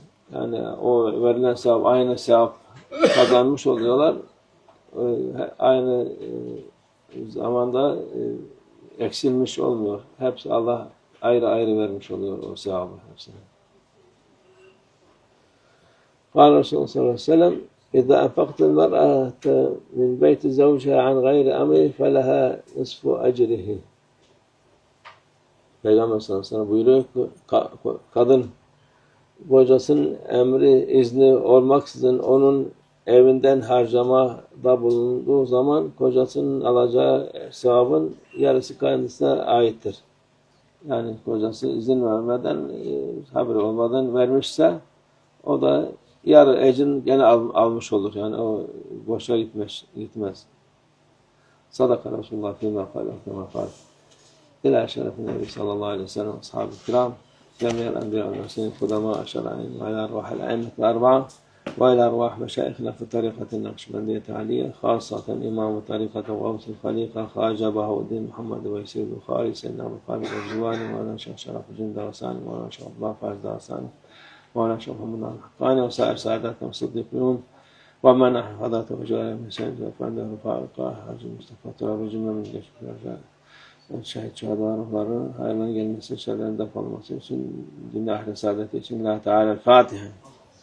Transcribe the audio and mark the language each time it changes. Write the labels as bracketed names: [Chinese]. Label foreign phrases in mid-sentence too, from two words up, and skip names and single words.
[Turkish] Yani o verilen sevap aynı sevap kazanmış oluyorlar. Aynı zamanda eksilmiş olmuyor. Hepsi Allah ayrı ayrı vermiş oluyor o sevabı hepsine. [Arabic] قال رسول الله صلى الله عليه وسلم إذا أنفقت المرأة من بيت زوجها عن غير أمره فلها نصف أجره. [Turkish] Peygamber [Arabic] صلى الله عليه وسلم [Turkish] buyuruyor ki kadın kocasının emri izni olmaksızın onun evinden harcamada bulunduğu zaman kocasının alacağı sevabın yarısı kendisine aittir. Yani kocası izin vermeden, haberi olmadan vermişse o da yarı ecrin gene almış olur. Yani o boşa gitmez. [Arabic] صدق رسول الله فيما قال كما قال. إلى شرف النبي صلى الله عليه وسلم [Turkish] ashabı kiram. [Arabic] جميع الأنبياء والمرسلين القدماء الشرعيين، وإلى أرواح الأئمة الأربعة، وإلى أرواح مشايخنا في طريقة النقشبندية العالية، خاصة إمام طريقة غوث الخليقة خواجة بهاء الدين محمد ويسير البخاري سيدنا أبو خالد الجواني، مولانا شيخ شرف الدين درساني، مولانا شيخ عبد الله فارس درساني، مولانا شيخ محمد الحقاني، وسائر ساداتنا الصديقين، ومن حضرته وجواره من سيد وفانده رفاقه حاج مصطفى تراب الجملة من جيش الرجال شهid [Turkish] şehadalar hayırlarına gelmesi, şerlerin defolması için, dinle ahli saadeti için Allah Teala Fatiha.